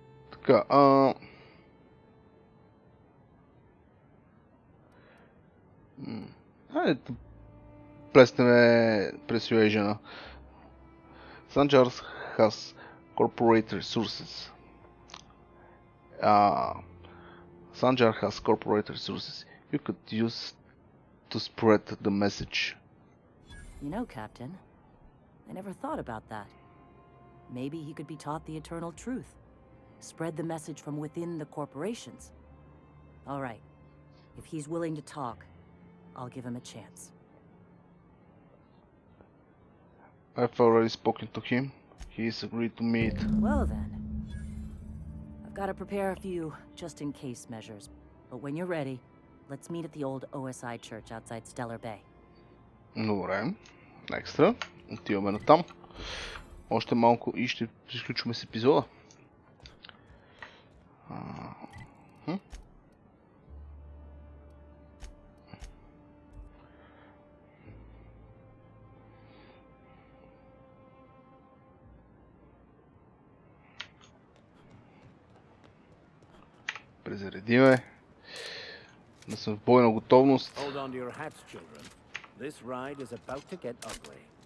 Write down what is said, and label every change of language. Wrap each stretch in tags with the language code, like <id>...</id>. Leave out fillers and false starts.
<bg>Така, Хайде да плеснеме Persuasion.</bg> <en>Sanjar has corporate resources. Sanjar has corporate resources. You could use to spread the message. You know, Captain, I never thought about that. Maybe he could be taught the eternal truth. Spread the message from within the corporations. All right. If he's willing to talk, I'll give him a chance. I've already spoken to him. He's agreed to meet. Well then. I've got to prepare a few just-in-case measures. But when you're ready, let's meet at the old OSI church outside Stellar Bay.</en> <bg>Добре. Екстра. Отиваме на там. Още малко и ще приключваме с епизода. Презаредиме. Да сме в бойна готовност.</bg> <en>Hold on to your hats, children. This ride is about to get ugly.</en>